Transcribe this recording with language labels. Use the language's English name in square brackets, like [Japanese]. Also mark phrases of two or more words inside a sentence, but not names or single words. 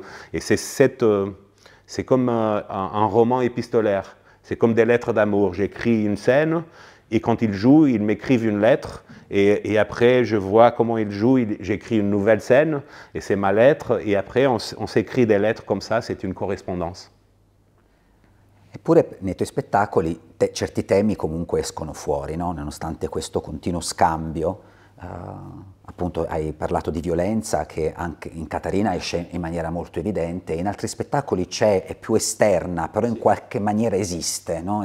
[French] Et c'est comme un roman épistolaire, c'est comme des lettres d'amour. J'écris une scène, et quand ils jouent, ils m'écrivent une lettre, et après, je vois comment ils jouent, j'écris une nouvelle scène, et c'est ma lettre, et après, on s'écrit des lettres comme ça, c'est une correspondance. [Italian] Eppure nei tuoi spettacoli certi temi comunque escono fuori, no? Nonostante questo continuo scambio. Appunto hai parlato di violenza che anche in Catarina esce in maniera molto evidente, in altri spettacoli è più esterna, però in qualche maniera esiste, no?